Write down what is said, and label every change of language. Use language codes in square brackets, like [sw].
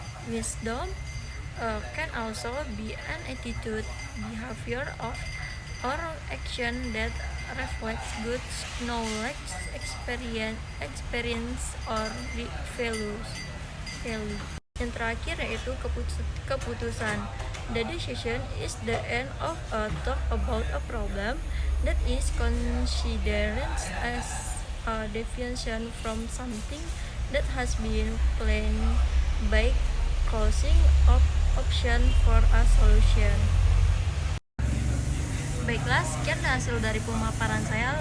[en] Wisdom can also be an attitude, behavior, or action that reflects good knowledge, experience or values. Value. [id] Yang terakhir yaitu keputusan. [en] The decision is the end of a talk about a problem that is considered as a deviation from something that has been planned by closing option for a solution. [id] Baiklah, sekian hasil dari pemaparan saya.